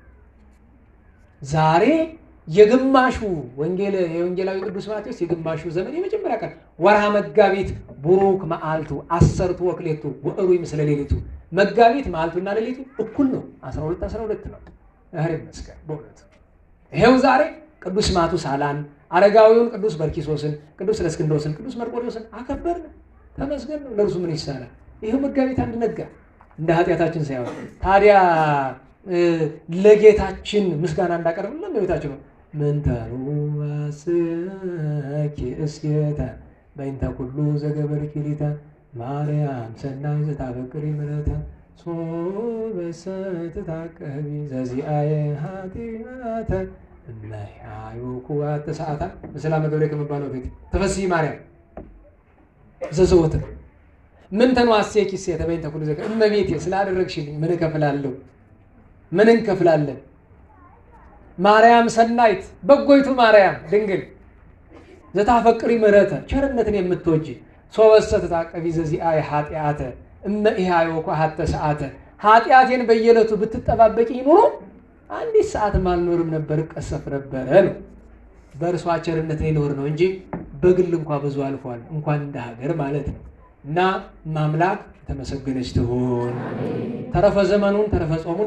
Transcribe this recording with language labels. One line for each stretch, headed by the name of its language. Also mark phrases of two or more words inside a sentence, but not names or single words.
Amharic: ዛሬ የግማሹ የወንጌላዊ ቅዱስ ማቴዎስ የግማሹ ዘመን የመጀመሪያ ቀን
Geez: ወርሃ መጋቢት ቡሩክ መዓልቱ 10 ወክሌቱ ወእሩይ ምስለ ሌሊቱ።
Amharic: መጋቢት መዓልቱና ሌሊቱ እኩል ነው፣ 12 ነው። እህር ይመስገን በእውነቱ። ይሄው ዛሬ ቅዱስ ማቱሳላን፣ አረጋዊውን ቅዱስ በርኪሶስን፣ ቅዱስ ለእስክንድሮስን፣ ቅዱስ መርቆሬዎስን አከበርን። ተመስገን ነው። ለእርሱ ምን ይሳናል? ይሄው መጋቢት አንድ ነጋ እንደ ኃጢአታችን ሳይሆን። ታዲያ ለጌታችን ምስጋና እንዳቀርብ ለእመቤታችን ነው። ምንተኑ
Geez: ዋስኪ እስየተ በእንተ ኩሉ ዘገበርኪ ሊተ ማርያም ሰናይ ዘታፈቅሪ ምሕረተ ሶበሰ ትታቀቢ ዘዚአየ ኃጢአተ እመሕያዩ ኩዋተ ሰዓታ በሰላም ገብረ ከመባለው ፊት ተፈስሒ ማርያም ዘዘወትር ምን ተንዋሴኪ ሴተ በእንተ ኩሉ ዘከ
Amharic: እመቤቴ ስላደረግሽልኝ ምን እከፍላለሁ? ምን እንከፍላለን?
Geez: ማርያም ሰናይት በጎይቱ ማርያም ድንግል ዘታፈቅሪ ምሕረተ
Amharic: ቸርነትን የምትወጂ
Geez: ሶበሰተ ታቀቢ ዘዚአየ ኃጢአተ እመ ኢሃይወኩ ሀተ ሰዓተ
Amharic: ኃጢአቴን በየዕለቱ ብትጠባበቂ ኑሮ አንዲት ሰዓትም አልኖርም ነበር፣ እቀሰፍ ነበረ ነው። በእርሷ ቸርነት ይኖር ነው እንጂ በግል እንኳን ብዙ አልፏል፣ እንኳን እንደ ሀገር ማለት ነው። እና ማምላክ የተመሰገነች ትሁን። ተረፈ ዘመኑን ተረፈ ጾሙን